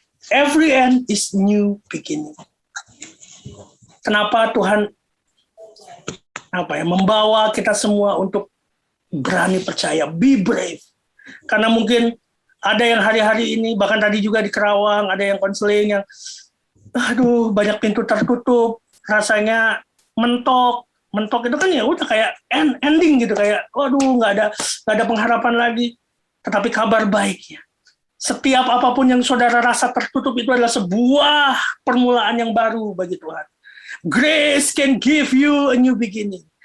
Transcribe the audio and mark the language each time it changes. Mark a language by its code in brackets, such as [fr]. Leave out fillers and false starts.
[en] Every end is new beginning. [id] Kenapa Tuhan membawa kita semua untuk berani percaya, [en] be brave. [id] Karena mungkin Ada yang hari-hari ini, bahkan tadi juga di Kerawang, ada yang konseling yang, aduh, banyak pintu tertutup, rasanya mentok itu kan ya udah kayak ending gitu, kayak, waduh, nggak ada pengharapan lagi. Tetapi kabar baiknya, setiap apapun yang saudara rasa tertutup itu adalah sebuah permulaan yang baru bagi Tuhan. [en] Grace can give you a new beginning.